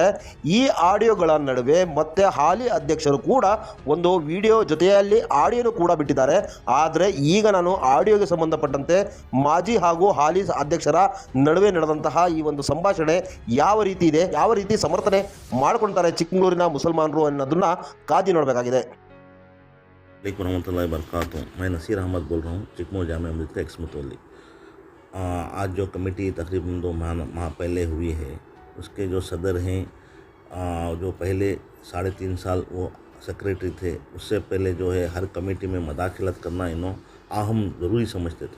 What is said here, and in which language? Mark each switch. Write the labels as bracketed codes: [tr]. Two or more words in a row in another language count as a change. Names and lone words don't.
[kn] ಈ ಆಡಿಯೋಗಳ ನಡುವೆ ಮತ್ತೆ ಹಾಲಿ ಅಧ್ಯಕ್ಷರು ಕೂಡ ಒಂದು ವಿಡಿಯೋ ಜೊತೆಯಲ್ಲಿ ಆಡಿಯೋನು ಕೂಡ ಬಿಟ್ಟಿದ್ದಾರೆ. ಆದರೆ ಈಗ ನಾನು ಆಡಿಯೋಗೆ ಸಂಬಂಧಪಟ್ಟಂತೆ ಮಾಜಿ ಹಾಗೂ ಹಾಲಿ ಅಧ್ಯಕ್ಷರ ನಡುವೆ ನಡೆದಂತಹ ಈ ಒಂದು ಸಂಭಾಷಣೆ ಯಾವ ರೀತಿ ಇದೆ, ಯಾವ ರೀತಿ ಸಮರ್ಥನೆ ಮಾಡಿಕೊಳ್ತಾರೆ ಚಿಕ್ಕಮಗಳೂರಿನ ಮುಸಲ್ಮಾನರು ಅನ್ನೋದನ್ನ ಕಾದಿ ನೋಡಬೇಕಾಗಿದೆ. [ar] رحمة الله وبركاته. [ur] میں نصیر احمد بول رہا ہوں، چکمگڑھ جامعہ مسجد کا ایکس متولی. آج جو کمیٹی تقریباً 2 ماہ پہلے ہوئی ہے، اس کے جو صدر ہیں، جو پہلے 3.5 سال وہ سیکریٹری تھے، اس سے پہلے جو ہے ہر کمیٹی میں مداخلت کرنا انہوں اہم ضروری سمجھتے تھے.